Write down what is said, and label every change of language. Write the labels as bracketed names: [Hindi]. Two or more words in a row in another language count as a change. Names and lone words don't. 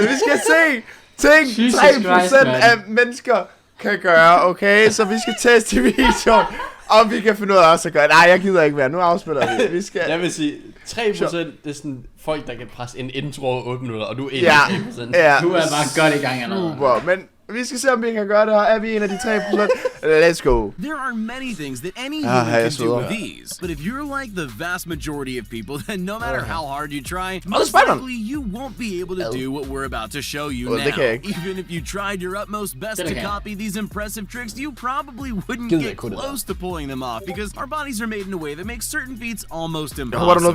[Danish] Vi skal se ting 3% af mennesker kan gøre, okay? Så vi skal teste videoen. Og vi kan finde ud af også at gøre. Nej, jeg gider ikke mere. Nu afspiller vi. Vi skal... Jeg vil sige, 3% det er sådan folk, der kan presse en intro over 8 minutter, og du er 1%. Ja. Du er bare godt i gang allerede. Super, men vi skal se, om vi kan gøre det her. Er vi en af de 3%? [English] Let's go. There are many things that any human can do with these. But if you're like the vast majority of people, then no matter how hard you try, most likely you won't be able to do what we're about to show you now. Even if you tried your utmost best to copy these impressive tricks, you probably wouldn't get close to pulling them off because our bodies are made in a way that makes certain feats almost impossible.